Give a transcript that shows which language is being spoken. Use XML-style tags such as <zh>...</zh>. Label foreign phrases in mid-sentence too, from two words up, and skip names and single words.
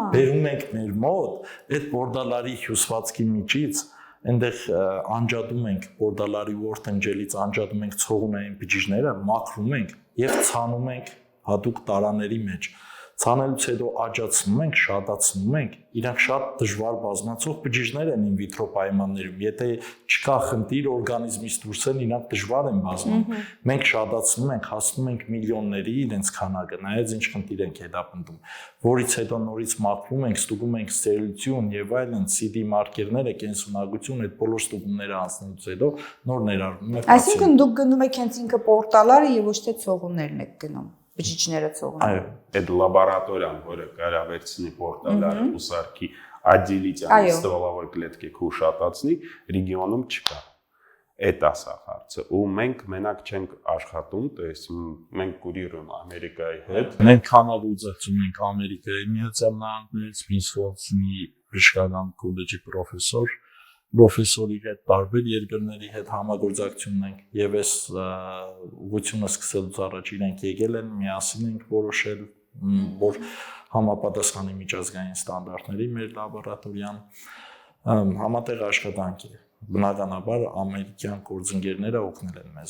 <hy>Բերում ենք մեր մոտ, այդ պորտալարի հյուսվածքի միջից այնտեղ անջատում ենք պորտալարի օրտնջելից անջատում ենք ցողունային բջիջները, մաքրում ենք եւ ցանում ենք հատուկ տարաների մեջ։ Ցանելուց հետո աճացնում ենք, շատացնում ենք, իրանք շատ դժվար բազմացող բջիջներ են in vitro պայմաններում։ Եթե չկա խնդիր օրգանիզմից դուրս են, իրանք դժվար են բազմանում։ Մենք շատացնում ենք, հասնում ենք միլիոնների իրենց քանակը, նայած ինչ խնդիր ենք հետապնդում, որից հետո նորից մաքրում ենք, ստուգում ենք ստերիլություն եւ այլն, CD մարկերները, կենսունակություն, այդ բոլոր ստուգումները անցնելուց հետո նոր ներառնում ենք։ Այսինքն դուք գնում եք հենց ինքը պորտալարը եւ ոչ թե ցողուններն եք գնում։ բջիջները ցողունային։ Այո, Այդ լաբորատորիան, որը կարա վերցնի պորտալարը ու սարքի</hy> <ru>отделить стволовой клетки</ru> <hy>ու շատացնի, ռեգիոնում չկա։ Այդ է սա հարցը։ Ու մենք մենակ չենք աշխատում,</hy> <ru>то есть</ru> <hy>մենք կուրիրում Ամերիկայի հետ։ մենք համագործակցում ենք Ամերիկայի Միացյալ Նահանգներից, Վինսվորթի բժշկական քոլեջի պրոֆեսորի հետ, տարբեր երկրների հետ համագործակցություն ենք եւ այս ուղղությունը սկսելուց առաջ իրենք եկել են, միասին ենք որոշել, որ համապատասխանի միջազգային ստանդարտների մեր լաբորատորիան համատեղ աշխատանք է։ Բնականաբար ամերիկյան գործընկերները օգնել են մեզ։</hy>